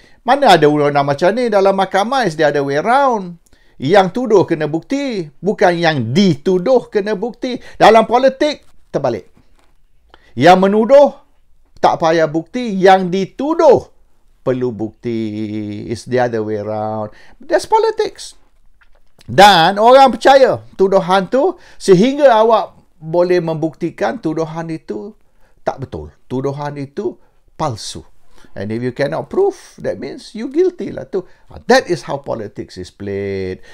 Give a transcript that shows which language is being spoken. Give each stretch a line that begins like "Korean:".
Malay: Mana ada undang-undang macam ni dalam mahkamah?
English: Is the other way around.
Malay: Yang tuduh kena bukti, bukan yang dituduh kena bukti. Dalam politik, terbalik. Yang menuduh tak payah bukti, yang dituduh perlu bukti.
English: It's the other way around. That's politics.
Malay: Dan orang percaya tuduhan tu sehingga awak boleh membuktikan tuduhan itu tak betul. Tuduhan itu palsu.
English: And if you cannot prove, that means you guilty
Malay: lah tu.
English: That is how politics is played.